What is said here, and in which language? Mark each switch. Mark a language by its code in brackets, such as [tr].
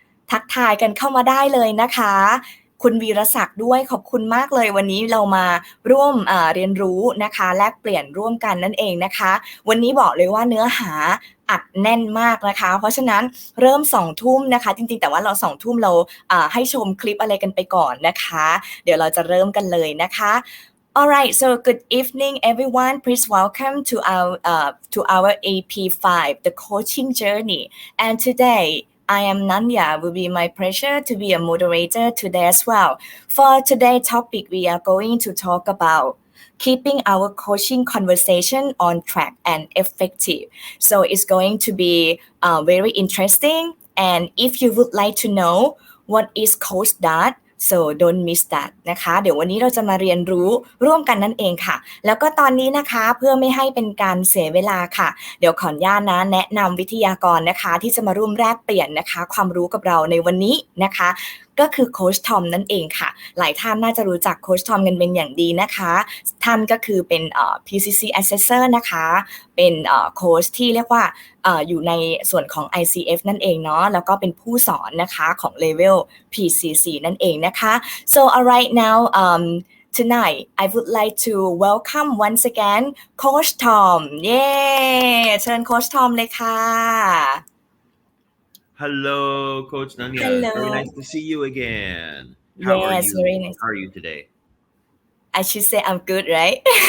[th] ทักทายกันเข้ามาได้เลยนะคะคุณวีรศักดิ์ด้วยขอบคุณมากเลยวันนี้เรามาร่วมเรียนรู้นะคะแลกเปลี่ยนร่วมกันนั่นเองนะคะวันนี้บอกเลยว่าเนื้อหาอัดแน่นมากนะคะเพราะฉะนั้นเริ่ม2 ทุ่มนะคะจริงๆแต่ว่าเรา2 ทุ่มเราให้ชมคลิปอะไรกันไปก่อนนะคะเดี๋ยวเราจะเริ่มกันเลยนะคะ [en] Alright, so good evening, everyone. Please welcome to our AP5, the coaching journey. And today, I am Nanya. Will be my pleasure to be a moderator today as well. For today's topic, we are going to talk about keeping our coaching conversation on track and effective. So it's going to be very interesting. And if you would like to know what is Coach so don't miss that [th] นะคะเดี๋ยววันนี้เราจะมาเรียนรู้ร่วมกันนั่นเองค่ะแล้วก็ตอนนี้นะคะเพื่อไม่ให้เป็นการเสียเวลาค่ะเดี๋ยวขออนุญาตแนะนำวิทยากรนะคะที่จะมาร่วมแลกเปลี่ยนนะคะความรู้กับเราในวันนี้นะคะ ก็คือโค้ชทอมนั่นเองค่ะหลายท่านน่าจะรู้จักโค้ชทอมกันเป็นอย่างดีนะคะท่านก็คือเป็นPCC Assessor นะคะเป็นโค้ชที่เรียกว่าอยู่ในส่วนของ ICF นั่นเองเนาะแล้วก็เป็นผู้สอนนะคะของ Level PCC นั่นเองนะคะ [en] so alright now tonight I would like to welcome once again Coach Tom [th] เย้เชิญโค้ชทอมเลยค่ะ [en] Hello, Coach Nanya. Hello. Very nice to see you again. How are Yes, you? very nice. How are you today? I should say I'm good, right?